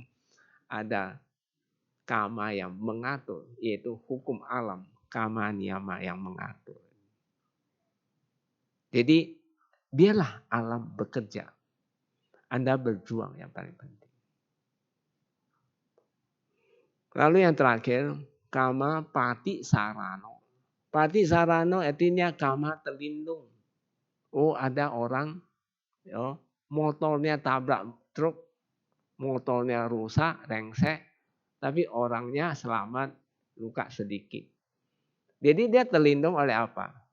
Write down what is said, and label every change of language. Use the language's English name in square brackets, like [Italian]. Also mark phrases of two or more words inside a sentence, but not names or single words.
[Indonesian] Ada kama yang mengatur, yaitu hukum alam. [Pali] Kama niyama [Indonesian] yang mengatur. Jadi biarlah alam bekerja. Anda berjuang yang paling penting. Lalu yang terakhir, [Pali] kama pati sarano. Pati sarano [Indonesian] artinya kama terlindung. Oh, ada orang motornya tabrak truk, motornya rusak, rengsek, tapi orangnya selamat, luka sedikit. Jadi dia terlindung oleh apa?